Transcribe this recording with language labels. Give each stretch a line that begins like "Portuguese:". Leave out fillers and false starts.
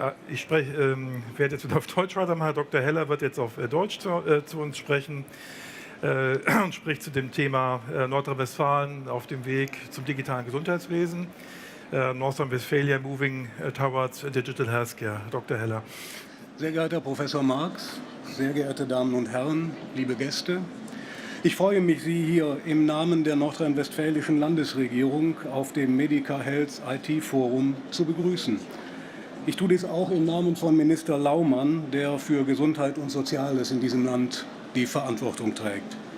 German: Ich werde jetzt wieder auf Deutsch weitermachen. Herr Dr. Heller wird jetzt auf Deutsch zu uns sprechen und spricht zu dem Thema Nordrhein-Westfalen auf dem Weg zum digitalen Gesundheitswesen.
English: North Rhine-Westphalia moving towards digital healthcare.
German: Dr. Heller. Sehr geehrter Professor Marx, sehr geehrte Damen und Herren, liebe Gäste. Ich freue mich, Sie hier im Namen der nordrhein-westfälischen Landesregierung auf dem Medica Health IT Forum zu begrüßen. Ich tue dies auch im Namen von Minister Laumann, der für Gesundheit und Soziales in diesem Land die Verantwortung trägt.